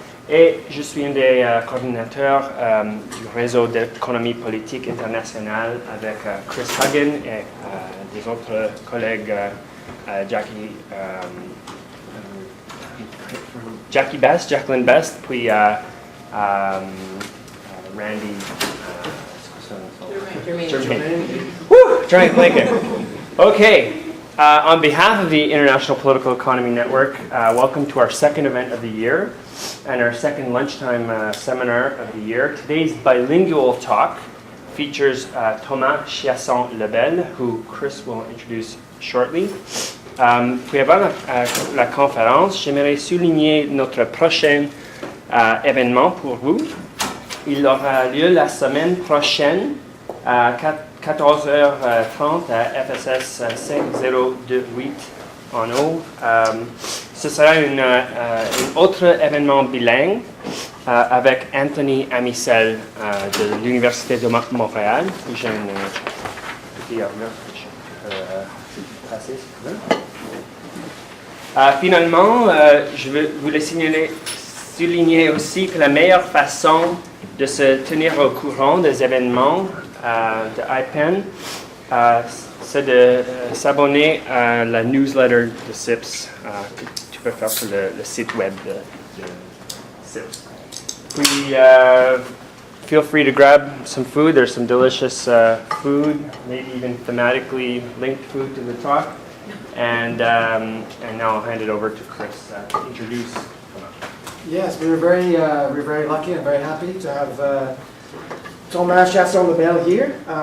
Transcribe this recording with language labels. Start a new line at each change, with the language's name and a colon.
French: et je suis un des coordinateurs du réseau d'économie politique internationale avec Chris Huggin et des autres collègues Jacqueline Best, puis Randy Jermaine Lincoln.
English: Okay, on behalf of the International Political Economy Network, welcome to our second event of the year and our second lunchtime seminar of the year. Today's bilingual talk features Thomas Chiasson-Lebel, who Chris will introduce shortly.
French: Puis avant la conférence, j'aimerais souligner notre prochain événement pour vous. Il aura lieu la semaine prochaine à 14h30 à FSS 5028 en haut. Ce sera un autre événement bilingue avec Anthony Amisel de l'Université de Montréal. J'ai un petit ordinateur que je peux passer. Finalement, je veux vous le souligner aussi que la meilleure façon de se tenir au courant des événements de IPEN, c'est de s'abonner à la newsletter de CIPS que tu peux faire sur le site web de CIPS.
English: Puis, feel free to grab some food. There's some delicious food, maybe even thematically linked food to the talk. And now I'll hand it over to Chris to introduce. Yes, we're very lucky and very happy to have Thomas Chiasson-Lebel here.